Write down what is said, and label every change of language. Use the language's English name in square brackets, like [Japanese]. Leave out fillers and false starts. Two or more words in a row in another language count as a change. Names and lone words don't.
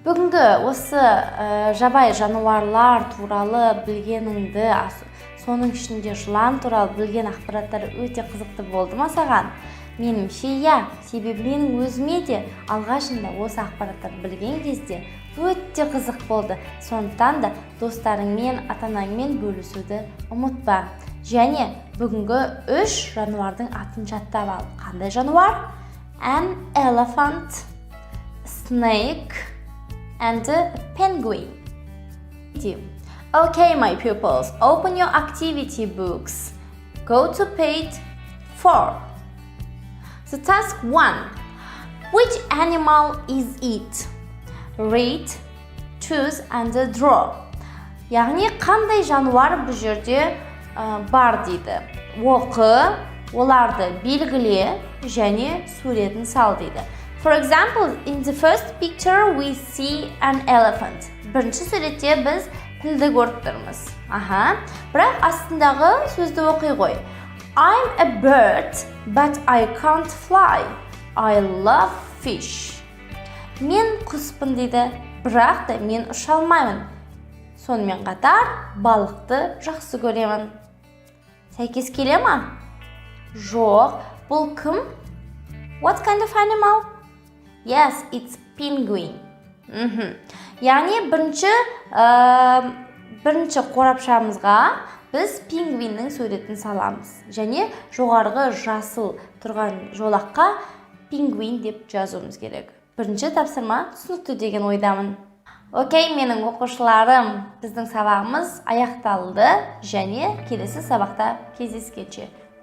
[Kazakh] Бүгінгі осы жабайы жануарлар туралы білгеніңді, соның ішінде жылан туралы білген ақпараттар өте қызықты болды ма саған? Меніңше, иә, себебі менің өзіме де алғашында осы ақпараттарды білген кезде өте қызық болды. Сондықтан да достарыңмен, ата-анаңмен бөлісуді ұмытпа. Және бүгінгі 3 жануардың атын жаттап ал. Қандай жануар? [English] An elephant, snake, and a penguin. Okay, my pupils, open your activity books. Go to page 4. So task 1. Which animal is it? Read, choose, and draw. [Kazakh] Яғни қандай жануар бұл жерде бар дейді. Оқы, оларды белгіле және суретін сал дейді. [English] For example, in the first picture we see an elephant. [Kazakh] Бірінші суретте біз пілді көріп тұрмыз. Бірақ астындағы сөзді оқи қой. [English] I'm a bird, but I can't fly. I love fish. [Kazakh] Мен құспын дейді, бірақ та мен ұша алмаймын. Сонымен қатар балықты жақсы көремін. Сәйкес келе ма? Жоқ, бұл кім? [English] What kind of animal? Yes, it's penguin. [Kazakh] Яғни бірінші қорапшамызға біз пингвиннің суретін саламыз. Және жоғарғы жасыл тұрған жолаққа пингвин деп жазуымыз керек. Бірінші тапсырма түсінікті деген ойдамын. Окей, менің оқушыларым, біздің сабағымыз аяқталды және келесі сабақта кездескенше.